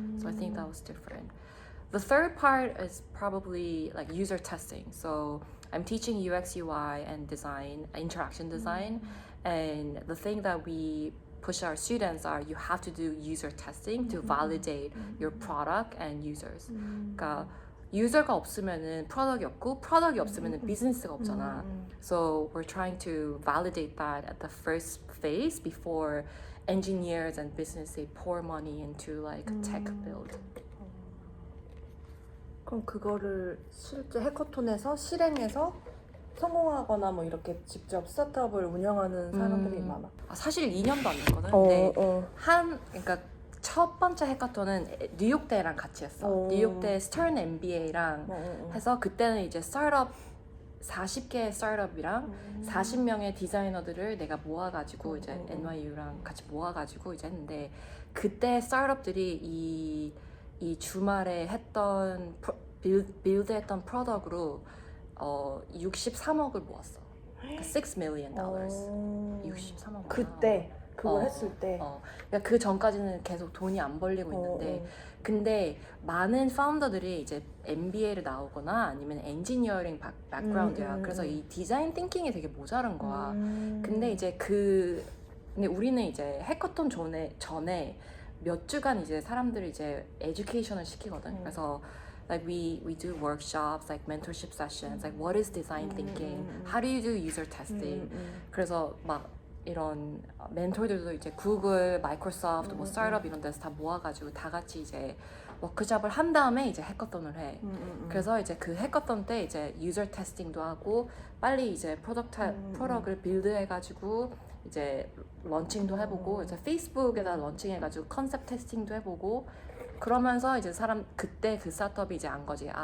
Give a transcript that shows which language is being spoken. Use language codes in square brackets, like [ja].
[en] So I think that was different. The third part is probably like user testing. So I'm teaching UX, UI, and design, interaction design. And the thing that we push our students are you have to do user testing to validate your product and users. [ko] 그러니까 유저가 없으면은 프로덕이 없고 프로덕이 없으면은 비즈니스가 없잖아. [en] So we're trying to validate that at the first phase before engineers and business they pour money into like tech build. [ko] 그럼 그거를 실제 해커톤에서 실행해서 성공하거나 뭐 이렇게 직접 스타트업을 운영하는 사람들이 많아. 사실 2년도 안 됐거든. 근데 그러니까 첫 번째 해커톤은 뉴욕대랑 같이 했어. 뉴욕대 스턴 MBA랑 해서 그때는 이제 스타트업 40개의 스타트업이랑 40명의 디자이너들을 내가 모아가지고 이제 NYU랑 같이 모아가지고 이제 했는데 그때 스타트업들이 이 주말에 했던 빌드했던 프로덕으로 63억을 모았어. 그러니까 [en] $6 million. [ko] 63억. 그때 그걸 했을 때. 그러니까 그 전까지는 계속 돈이 안 벌리고 있는데 근데 많은 파운더들이 이제 MBA를 나오거나 아니면 엔지니어링 백그라운드야. 그래서 이 디자인 띵킹이 되게 모자란 거야. 근데 이제 근데 우리는 이제 해커톤 전에 몇 주간 이제 사람들을 이제 에듀케이션을 시키거든. 그래서 [en] like we do workshops, like mentorship sessions, like what is design thinking, how do you do user testing. [ko] 그래서 막 이런 멘토들도 이제 구글, 마이크로소프트, 뭐 스타트업 이런 데서 다 모아가지고 다 같이 이제 워크숍을 한 다음에 이제 해커톤을 해. 그래서 이제 그 해커톤 때 이제 유저 테스팅도 하고 빨리 이제 프로덕을 빌드해가지고 이제 런칭도 해보고 이제 페이스북에다 런칭해가지고 컨셉 테스팅도 해보고 그러면서 이제 그때 그 스타트업이 이제 안 거지.